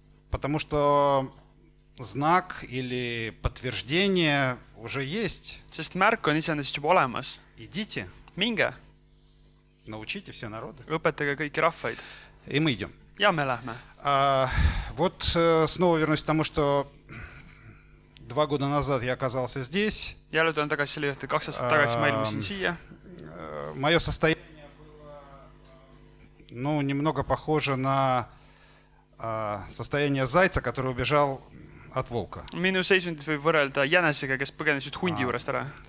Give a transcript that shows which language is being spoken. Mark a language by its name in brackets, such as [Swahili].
[Russian] Потому что знак или подтверждение уже есть. [Estonian] Sest märk on iseenesest juba olemas. [Russian] Идите, [Estonian] Minge, [Russian] научите все народы. [Estonian] õpetage kõiki rahvaid. [Russian] И мы идем. [Estonian] Ja me lähme. [Russian] Вот снова вернусь к тому, что 2 года назад я оказался здесь. [Estonian] Jälle tulen tagasi selle juurde, 2 aastat tagasi ma ilmusin siia. [Russian] Мое состояние было, ну, немного похоже на состояние зайца, который убежал от волка. [Estonian] Minu seisundit võib võrrelda jänesega, kes põgenes nüüd hundi juurest ära.